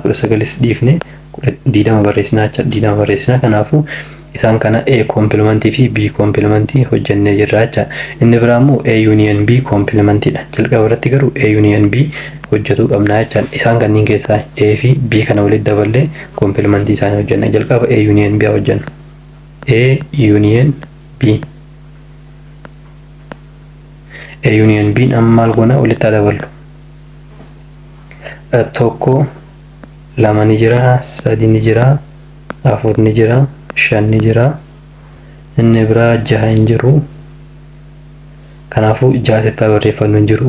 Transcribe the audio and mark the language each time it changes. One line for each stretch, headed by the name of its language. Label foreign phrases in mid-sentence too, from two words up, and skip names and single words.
Oromo: 19 dhiifne 20 barreessina jecha 20 barreessina. Kanaafuu isaan kana
English: A complement
Oromo: fi
English: B complement
Oromo: hojjennee jirra jecha. Inni biraa immoo
English: A union B
Oromo: complementidha. Jalqaba irratti garuu
English: A union B
Oromo: hojjetuu qabna jecha. Isaan kanneen keessaa A fi B kana walitti daballee complement isaanii hojjenna. Jalqaba
English: A union B
Oromo: hojjenna.
English: A union B. A union B
Oromo: amma maal goona walitti daballu. Tokko 2 ni jira, 3 ni jira, 4 ni jira, 5 ni jira. Inni biraa 6 hin jiru. Kanaafuu 6 barreeffannu hin jiru.